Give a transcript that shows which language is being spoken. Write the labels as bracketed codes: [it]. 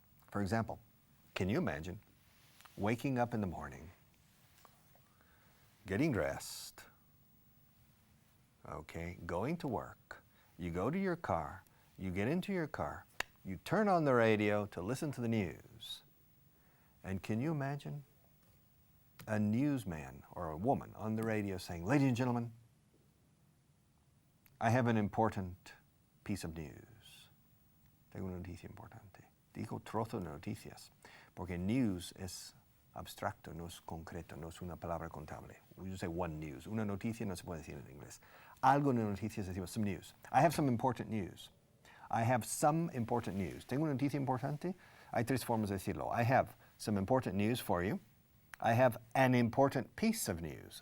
[en] For example, can you imagine waking up in the morning, getting dressed, okay, going to work, you go to your car, you get into your car, you turn on the radio to listen to the news, and can you imagine a newsman or a woman on the radio saying, "Ladies and gentlemen, I have an important piece of news. [es] Tengo una noticia importante." Digo trozo de noticias, porque news es abstracto, no es concreto, no es una palabra contable. [en] We just say one news. [es] Una noticia no se puede decir en inglés. Algo de noticias decimos some news. [en] I have some important news. I have some important news. [es] Tengo una noticia importante. Hay tres formas de decirlo. [en] I have some important news for you. I have an important piece of news.